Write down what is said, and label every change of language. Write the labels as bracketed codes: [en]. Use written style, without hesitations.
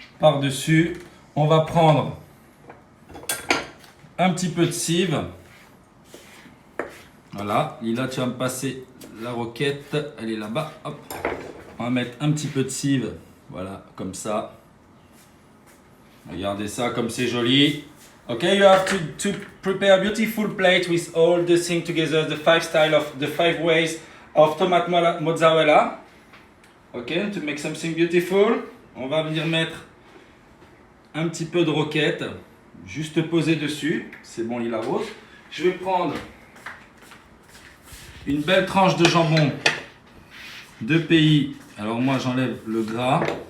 [fr] Par-dessus, on va prendre un petit peu de cive. Voilà, Lila, tu vas me passer la roquette. Elle est là-bas. Hop. On va mettre un petit peu de cive. Voilà, comme ça. Regardez ça, comme c'est joli. [en] Okay, you have to prepare a beautiful plate with all the things together, the five ways of tomato mozzarella. Okay, to make something beautiful. [fr] On va venir mettre un petit peu de roquette, juste poser dessus. C'est bon, Lila Rose. Je vais prendre une belle tranche de jambon de pays. Alors moi j'enlève le gras.